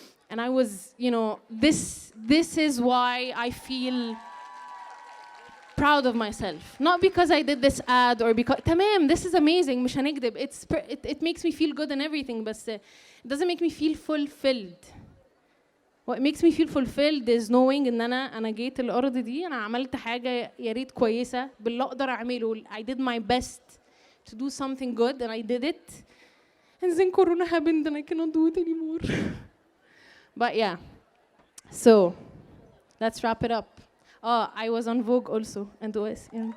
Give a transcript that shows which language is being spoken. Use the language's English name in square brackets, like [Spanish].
[English] And I was, you know, this is why I feel proud of myself. Not because I did this ad or because تمام, this is amazing, [Arabic] مش هنكدب. [English] It makes me feel good and everything, but it doesn't make me feel fulfilled. What makes me feel fulfilled is knowing [Arabic] ان انا جيت الارض دي، انا عملت حاجه يا ريت كويسه باللي اقدر اعمله. [English] I did my best to do something good and I did it. And then Corona happened and I cannot do it anymore. But yeah. So let's wrap it up. Oh, I was on Vogue also and OS.